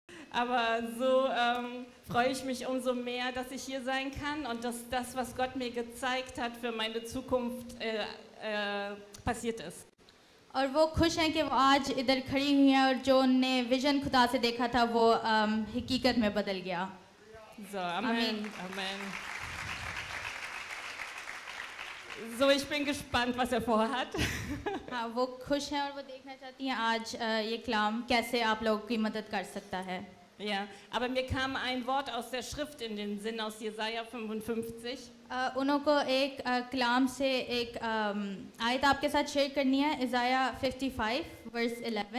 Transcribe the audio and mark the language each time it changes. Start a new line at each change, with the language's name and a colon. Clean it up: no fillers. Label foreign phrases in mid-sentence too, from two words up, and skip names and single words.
German: Aber so freue ich mich umso mehr, dass ich hier sein kann und dass das, was Gott mir gezeigt hat für meine Zukunft, passiert ist.
Urdu: اور وہ خوش ہیں کہ وہ آج ادھر کھڑی ہوئی ہیں اور جو انہوں نے ویژن خدا سے دیکھا تھا وہ حقیقت میں بدل گیا.
German: So, Amen. Amen. So, ich bin gespannt, was vorhat.
Urdu: ہاں، وہ خوش ہیں اور وہ دیکھنا چاہتی ہیں آج یہ کلام کیسے آپ لوگوں کی مدد کر سکتا ہے.
German: Ja, aber mir kam ein Wort aus der Schrift in den Sinn, aus Jesaja 55.
Urdu: ان کو ایک کلام سے ایک آیت آپ کے ساتھ شیئر کرنی ہے. इज़ाया 55 वर्स 11.